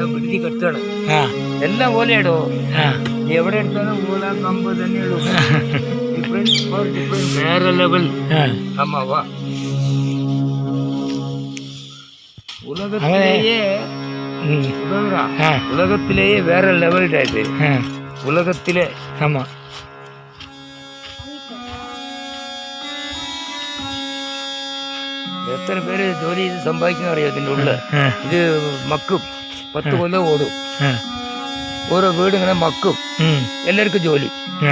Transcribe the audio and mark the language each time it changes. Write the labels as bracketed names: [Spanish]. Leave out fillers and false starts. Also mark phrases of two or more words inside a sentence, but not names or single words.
[Malayalam] വീതി കെട്ടാണ് ആ എല്ലാം ഓലയിടോ ആ നീ എവിടെ എടുത്താലും ഓല കമ്പ് തന്നെയുള്ളൂ വേറെ ലെവൽ ആ [Tamil] ஆமா வா உலகத்திலேயே ம் உலகரா ஆ உலகத்திலேயே வேற லெவல் இது ஆ உலகத்திலே ஆமாம் [Malayalam] എത്ര പേര് ജോലി ചെയ്ത് സമ്പാദിക്കുന്ന അറിയാം ഇതിൻ്റെ ഉള്ളിൽ ആ ഇത് മക്കും 10 കൊല്ലം ഓടും ആ ഓരോ വീട് ഇങ്ങനെ മക്കും ம் എല്ലാവർക്കും ജോലി ആ